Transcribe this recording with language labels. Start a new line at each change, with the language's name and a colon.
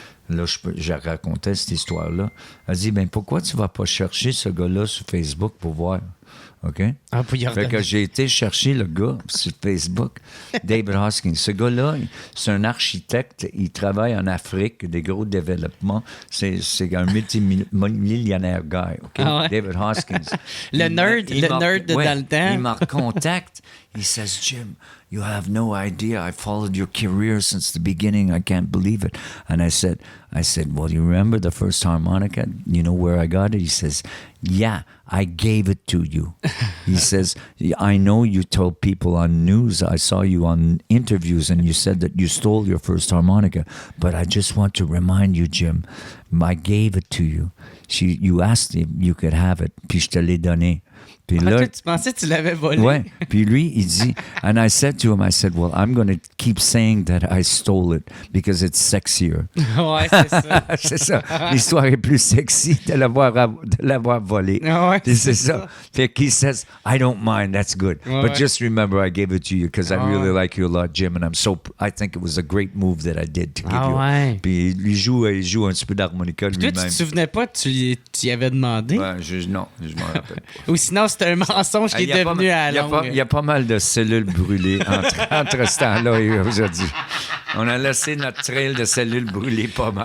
French: Là, je racontais cette histoire-là. Elle dit, ben pourquoi tu vas pas chercher ce gars-là sur Facebook pour voir? OK? Fait que j'ai été chercher le gars sur Facebook, David Hoskins. Ce gars-là, c'est un architecte. Il travaille en Afrique, des gros développements. C'est un multimillionnaire guy. OK? Ah ouais? David Hoskins. le nerd dans le temps. Il me recontacte.
English: He says, Jim, you have no idea. I followed your career since the beginning. I can't believe it. And I said, well, you remember the first harmonica? You know where I got it? He says, yeah, I gave it to you. He says, I know you told people on news. I saw you on interviews and you said that you stole your first harmonica. But I just want to remind you, Jim, I gave it to you. You asked if you could have it.
French: Puis je te l'ai donné. Puis là, toi, tu pensais que tu l'avais volé? Ouais. Puis lui, il dit,
English: and I said to him, well, I'm going to keep saying that I stole it because it's sexier.
French: Ouais, c'est ça. C'est ça. L'histoire est plus sexy de l'avoir volé. Ouais, c'est ça. Fait qu'il
English: says, I don't mind, that's good.
French: Ouais,
English: but just remember, I gave it to you because I really like you a lot, Jim, and I think it was a great move that I did to give you.
French: Ouais. Puis il joue un petit peu d'harmonica lui-même. Toi, tu te souvenais pas que tu y avais demandé? Ouais, non, je m'en rappelle pas. Ou sinon, c'était un mensonge qui est devenu à la longue. Il y a pas mal de cellules brûlées entre ce temps-là et aujourd'hui. On a laissé notre trail de cellules brûlées pas mal.